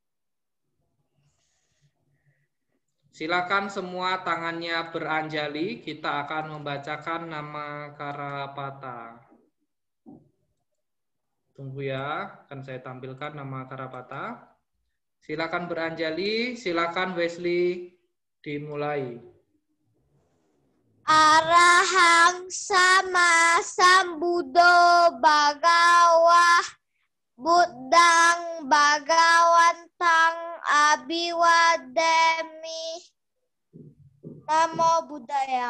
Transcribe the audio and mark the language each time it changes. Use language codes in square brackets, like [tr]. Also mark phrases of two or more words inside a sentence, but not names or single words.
[id] Silakan semua tangannya beranjali. Kita akan membacakan nama Karapata. Tunggu ya, akan saya tampilkan nama Karapata. Silakan beranjali, silakan Wesley dimulai. [pi] Arahang sama sambudo bagawa buddhang bagawantang abiwademi. Namo Buddhaya.